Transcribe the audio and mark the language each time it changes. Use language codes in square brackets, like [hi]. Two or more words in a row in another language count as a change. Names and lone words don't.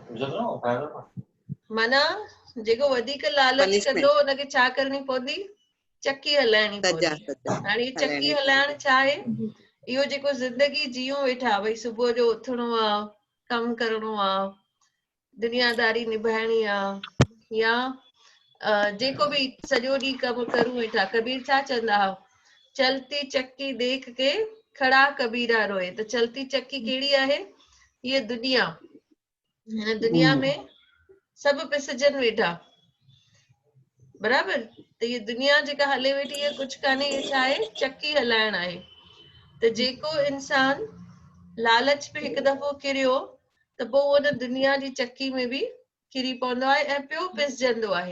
[sd] माना जेको वधीक लालच कंदो हुनखे छा करणी पवंदी, चकी हलाइणी पवंदी। हाणे चकी हलाइण छा आहे, इहो जेको ज़िंदगी जियूं वेठा, भई सुबुह जो उथणो आहे, कमु करणो आहे, दुनियादारी निभाइणी आहे, या जेको बि सॼो ॾींहुं कमु करूं वेठा। कबीर छा चवंदा हुआ, [hi] चलती चक्की देख के खड़ा कबीरा रोए। [sd] त चलती चक्की कहिड़ी आहे, हीअ दुनिया। हिन दुनिया में सभु पिसजनि वेठा, बराबर। त हीअ दुनिया जेका हले वेठी है कुझु कान्हे, इहा छा आहे, चकी हलाइण आहे। त जेको इंसान लालच पे हिकु दफ़ो किरियो त पोइ उहो न दुनिया जी चकी में बि किरी पवंदो आहे ऐं पियो पिसजंदो आहे।